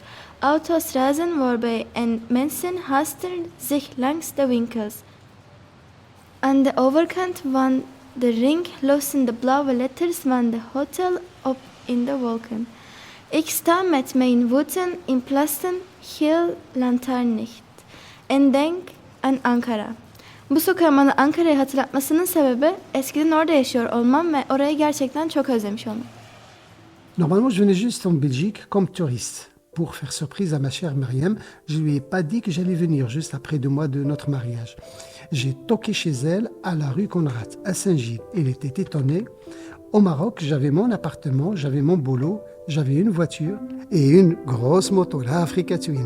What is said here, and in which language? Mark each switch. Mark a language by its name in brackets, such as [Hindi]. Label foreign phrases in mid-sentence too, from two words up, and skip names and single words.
[Dutch] Auto's razen voorbij en mensen haasten zich langs de winkels. Aan de overkant van de ring lossen de blauwe letters van de hotel op in de wolken. Ik sta met mijn voeten in plassen geel lantaarnlicht en denk aan Ankara. [Turkish] Bu sokağın bana Ankara'yı hatırlatmasının sebebi eskiden orada yaşıyor olmam ve orayı gerçekten çok özlemiş olmam. [French] Normalement, je venais juste en Belgique comme touriste. Pour faire surprise à ma chère Myriam, je lui ai pas dit que j'allais venir juste après 2 mois de notre mariage. J'ai toqué chez elle à la rue Conrad, à Saint-Gilles. Elle était étonnée. Au Maroc, j'avais mon appartement, j'avais mon boulot, j'avais une voiture et une grosse moto, la Africa Twin.